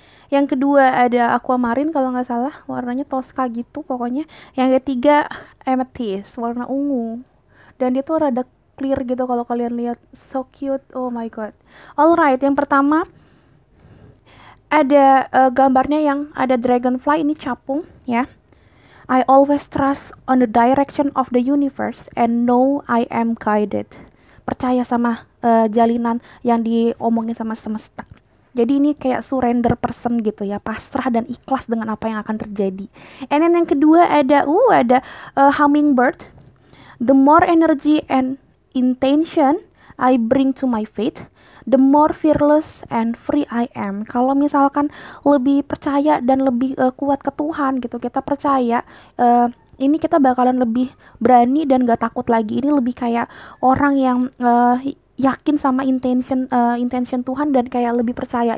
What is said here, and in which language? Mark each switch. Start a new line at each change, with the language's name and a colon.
Indonesian: Yang kedua ada aquamarine kalau nggak salah, warnanya Tosca gitu pokoknya. Yang ketiga amethyst, warna ungu. Dan dia tuh rada clear gitu kalau kalian lihat,
English: so cute, oh my god.
Indonesian: Alright, yang pertama ada gambarnya yang ada dragonfly, ini capung ya.
English: I always trust on the direction of the universe and know I am guided.
Indonesian: Percaya sama jalinan yang diomongin sama semesta. Jadi ini kayak surrender person gitu ya, pasrah dan ikhlas dengan apa yang akan terjadi.
English: And then
Indonesian: yang kedua ada hummingbird.
English: The more energy and intention I bring to my faith, the more fearless and free I am.
Indonesian: Kalau misalkan lebih percaya dan lebih kuat ke Tuhan gitu, kita percaya ini kita bakalan lebih berani dan gak takut lagi. Ini lebih kayak orang yang yakin sama intention Tuhan dan kayak lebih percaya.